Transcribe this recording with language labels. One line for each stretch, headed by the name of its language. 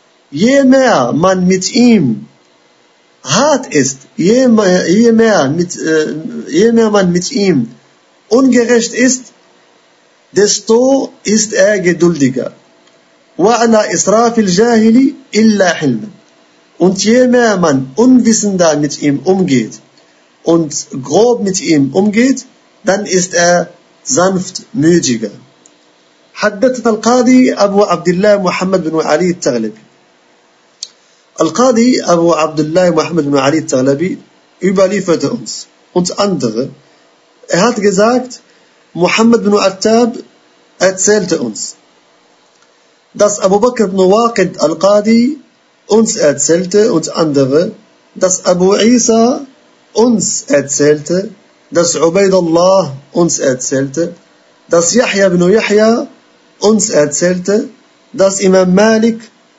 German: Je mehr man mit ihm hart ist, je mehr man mit ihm ungerecht ist, desto ist er geduldiger.
Arabic: وَعَلَى إِسْرَافِ الْجَاهِلِ إِلَّا حِلْمًا.
German: Und je mehr man unwissender mit ihm umgeht und grob mit ihm umgeht, dann ist er sanftmütiger.
Arabic: حَدَّثَ الْقَاضِي أَبُو عَبْدِ اللَّهِ مُحَمَّدْ بْنُ عَلِي التَّغْلِبِ. القاضي أبو عبد الله محمد بن علي التغلبي
German: überlieferte uns andere. Er hat gesagt, Muhammad bin Attab erzählte uns, dass Abu Bakr bin Waqid al-Qadi uns erzählte, uns andere, dass Abu Isa uns erzählte, dass Ubaidullah uns erzählte, dass Yahya bin Yahya uns erzählte, dass Imam Malik